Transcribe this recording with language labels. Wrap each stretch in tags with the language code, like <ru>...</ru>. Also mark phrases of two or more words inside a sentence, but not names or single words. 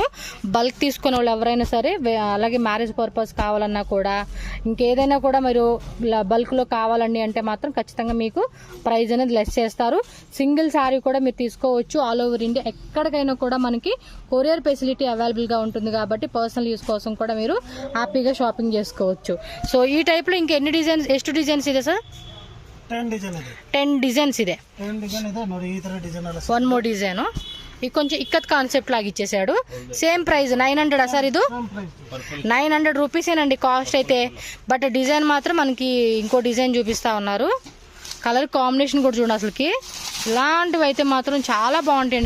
<te>బల్క్ తీసుకునే వాళ్ళు ఎవరైనా సరే, అలాగే</te> <en>marriage purpose</en> <te>కావాలన్నా కూడా ఇంకేదైనా కూడా మీరు బల్క్లో కావాలండి అంటే మాత్రం ఖచ్చితంగా మీకు ప్రైస్ అనేది లెస్ చేస్తారు.</te> <en>single saree</en> <te>కూడా మీరు తీసుకోవచ్చు.</te> <en>all over India</en> <te>ఎక్కడికైనా కూడా మనకి</te> <en>courier facility</en> <te>అవైలబుల్గా ఉంటుంది కాబట్టి</te> <en>personal use</en> <te>కోసం కూడా మీరు హ్యాపీగా షాపింగ్ చేసుకోవచ్చు. సో ఈ టైప్లో ఇంకెన్ని డిజైన్స్,</te> <kn>ಎಷ್ಟು డిజైన్స్ ಇದೆ ಸರ್? 10 డిజైన్స్ ಇದೆ.</kn> <en>1 more design.</en> <te>ఇది కొంచెం ఇక్కత్ కాన్సెప్ట్ లాగా ఇచ్చేసాడు.</te> <en>same price</en> <te>900 సార్? ఇది 900 రూపీసేనండి కాస్ట్ అయితే. బట్ డిజైన్ మాత్రం మనకి ఇంకో డిజైన్ చూపిస్తా ఉన్నారు.</te> <en>color combination</en> <te>కూడా చూడండి, అసలుకి ఇలాంటివి అయితే మాత్రం చాలా బాగుంటాయండి.</te>